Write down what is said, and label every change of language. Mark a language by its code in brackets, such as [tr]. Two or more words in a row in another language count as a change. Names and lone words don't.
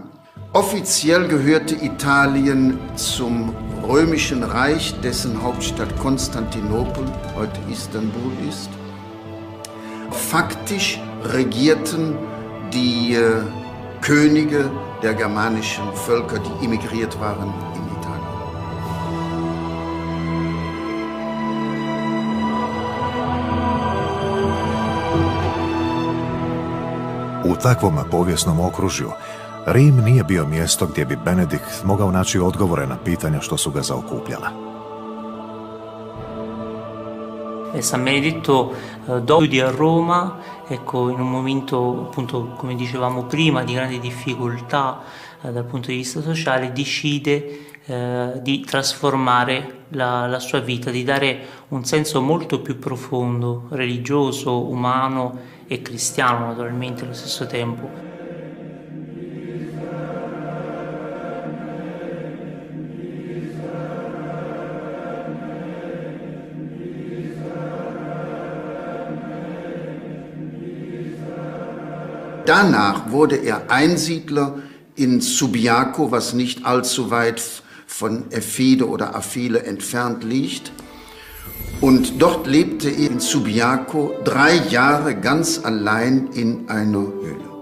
[de] Offiziell gehörte Italien zum Römischen Reich, dessen Hauptstadt Konstantinopel, heute Istanbul ist. Faktisch regierten die Könige der germanischen Völker, die emigriert waren in Italien. [hr] U takvom povijesnom okružju Rim nije bio mjesto gdje bi Benedikt mogao naći odgovore na pitanja što su ga zaokupljala. [it] San Benedetto studi a Roma, ecco, in un momento, appunto, come dicevamo prima, di grande difficoltà dal punto di vista sociale, decide di trasformare la sua vita, di dare un senso molto più profondo, religioso, umano e cristiano naturalmente allo stesso tempo. [de] Danach wurde Einsiedler in Subiaco, was nicht allzu weit von Efide oder Affile entfernt liegt. Und dort lebte in Subiaco 3 Jahre ganz allein in einer Höhle.